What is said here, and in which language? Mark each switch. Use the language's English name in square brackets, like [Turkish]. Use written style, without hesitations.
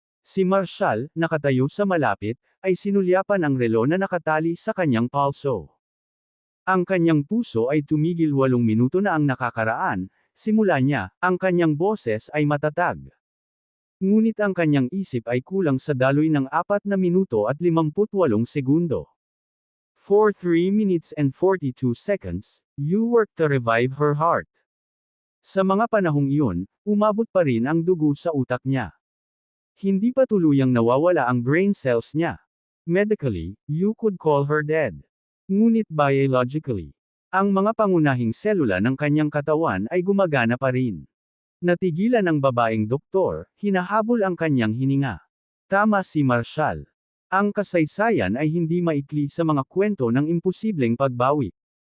[Filipino] Si Marshall, nakatayo sa malapit, ay sinulyapan ang relo na nakatali sa kanyang palso. Ang kanyang puso ay tumigil 8 minuto na ang nakakaraan, simula niya, ang kanyang boses ay matatag. Ngunit ang kanyang isip ay kulang sa daloy ng 4 na minuto at 58 segundo. [English] For 3 minutes and 42 seconds, you worked to revive her heart. [Filipino] Sa mga panahong iyon, umabot pa rin ang dugo sa utak niya. Hindi pa tuluyang nawawala ang brain cells niya. [English] Medically, you could call her dead. [Filipino] Ngunit biologically, ang mga pangunahing selula ng kanyang katawan ay gumagana pa rin. Natigilan ang babaeng doktor, hinahabol ang kanyang hininga. Tama si Marshall. Ang kasaysayan ay hindi maikli sa mga kwento ng imposibleng pagbawi.